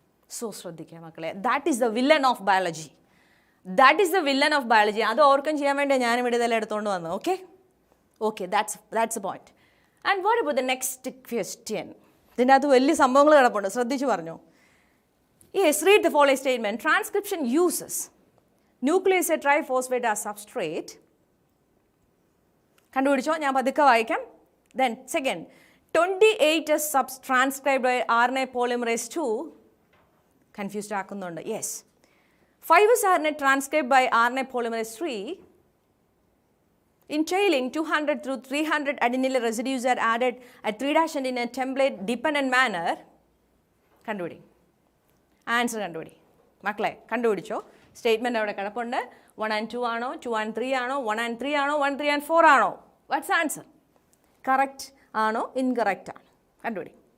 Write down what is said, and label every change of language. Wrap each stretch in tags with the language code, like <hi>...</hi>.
<en>so</en> <ml>ശ്രദ്ധിക്കുക മക്കളെ,</ml> <en>That is the villain of biology. That is the villain of biology.</en> <ml>അത് ഓർക്കം ചെയ്യാൻ വേണ്ടി ഞാനിവിടെ ഇതെല്ലാം എടുത്തുകൊണ്ട് വന്നു.</ml> <en>Okay okay, that's a point. And what about the next question?</en> <ml>ഇതിൻ്റെ അകത്ത് വലിയ സംഭവങ്ങൾ കിടപ്പുണ്ട്, ശ്രദ്ധിച്ചു പറഞ്ഞു.</ml> <en>Yes, read the following statement. Transcription uses nucleoside triphosphate as substrate.</en> <ml>കണ്ടുപിടിച്ചോ? ഞാൻ പതുക്കെ വായിക്കാം.</ml> <en>Then second, 28 is transcribed by RNA polymerase 2.</en> <ml>Confused ആക്കുന്നുണ്ട്.</ml> <en>Yes. 5 is RNA transcribed by RNA polymerase 3. In trailing, 200 through 300 adenyl residues are added at 3' and in a template dependent manner.</en> <ml>കണ്ടുപിടി. Answer കണ്ടുപിടി മക്കളെ, കണ്ടുപിടിച്ചോ? Statement അവിടെ കിടപ്പുണ്ട്. 1 and 2 ആണോ, 2 and 3 ആണോ, 1 and 3 ആണോ, 1, 3 and 4 ആണോ?</ml> <en>What's answer?</en> <ml>Correct ആണോ incorrect ആണോ? കണ്ടുപിടി.</ml>